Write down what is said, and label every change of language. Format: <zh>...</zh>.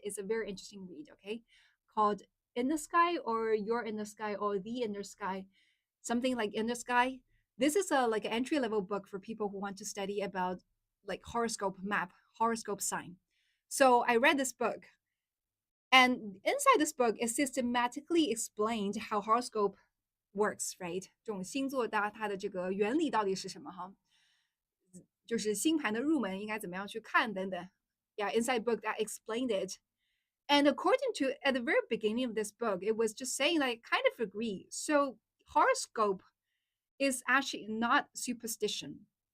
<en>It's a very interesting read, okay? Called In the Sky or You're in the Sky or The Inner Sky, something like In the Sky. This is a like an entry level book for people who want to study about like horoscope map, horoscope sign. So I read this book, and inside this book, it systematically explained how horoscope works, right?</en> <zh>这种星座它的这个原理到底是什么哈？就是星盘的入门应该怎么样去看等等。</zh> <en>Yeah, inside book that explained it. And according to at the very beginning of this book, it was just saying like kind of agree. So horoscope is actually not superstition.</en>